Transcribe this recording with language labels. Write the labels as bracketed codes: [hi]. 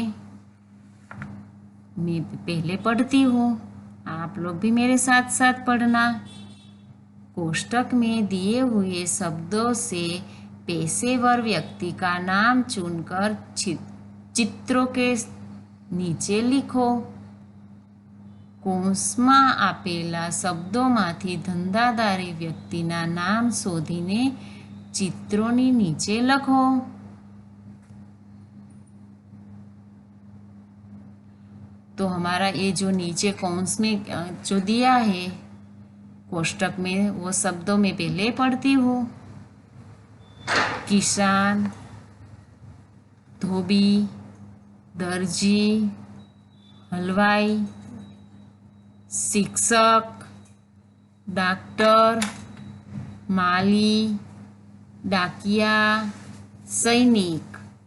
[hi] मैं पहले पढ़ती हूँ, आप लोग भी मेरे साथ साथ पढ़ना। कोष्टक में दिए हुए शब्दों से पेशेवर व्यक्ति का नाम चुनकर चित्रों के नीचे लिखो। [gu] કૌંસમાં આપેલા શબ્દોમાંથી ધંધાદારી વ્યક્તિના નામ શોધીને [hi] चित्रों नीचे लखो। तो हमारा ये जो नीचे कौंस में जो दिया है कोष्टक में, वो शब्दों में पहले पढ़ती हूँ। किसान, धोबी, दर्जी, हलवाई, शिक्षक, डॉक्टर, माली, डाकिया, सैनिक।